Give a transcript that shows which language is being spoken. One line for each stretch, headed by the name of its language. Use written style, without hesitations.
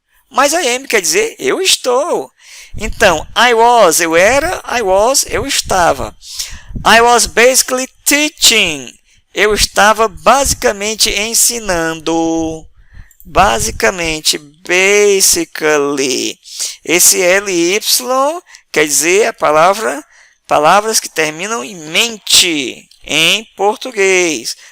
Portuguese: Mas I am quer dizer eu estou. Então, I was, eu era, I was, eu estava.
English: I was basically teaching.
Portuguese: Eu estava basicamente ensinando. Basicamente, basically. Esse ly quer dizer palavras que terminam em mente em português.